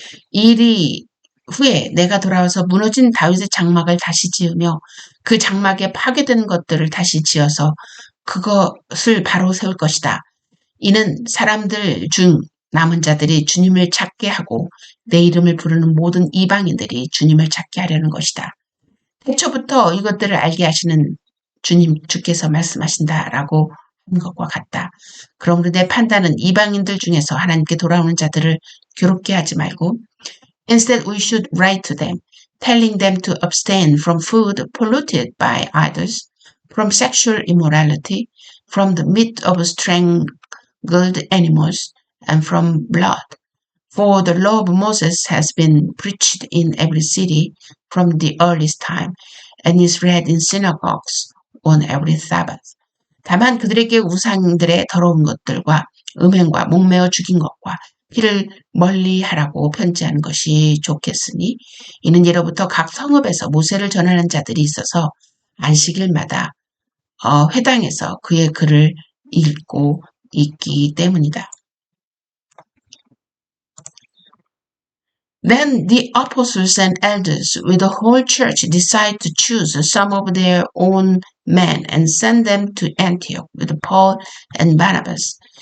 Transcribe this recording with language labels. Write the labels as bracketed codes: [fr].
[ko] 이 일이 후에 내가 돌아와서 무너진 다윗의 장막을 다시 지으며 그 장막에 파괴된 것들을 다시 지어서 그것을 바로 세울 것이다. 이는 사람들 중 남은 자들이 주님을 찾게 하고 내 이름을 부르는 모든 이방인들이 주님을 찾게 하려는 것이다. 태초부터 이것들을 알게 하시는 주께서 말씀하신다라고 한 것과 같다. 그러므로 내 판단은 이방인들 중에서 하나님께 돌아오는 자들을 괴롭게 하지 말고 [en] Instead, we should write to them, telling them to abstain from food polluted by idols, from sexual immorality, from the meat of strangled animals, and from blood. For the law of Moses has been preached in every city from the earliest time, and is read in synagogues on every Sabbath. [ko] 다만 그들에게 우상들의 더러운 것들과 음행과 목매어 죽인 것과 피를 멀리하라고 편지하는 것이 좋겠으니 이는 예로부터 각 성읍에서 모세를 전하는 자들이 있어서 안식일마다 회당에서 그의 글을 읽고 있기 때문이다. [en] Then the apostles and elders with the whole church decide to choose some of their own men and send them to Antioch with Paul and Barnabas.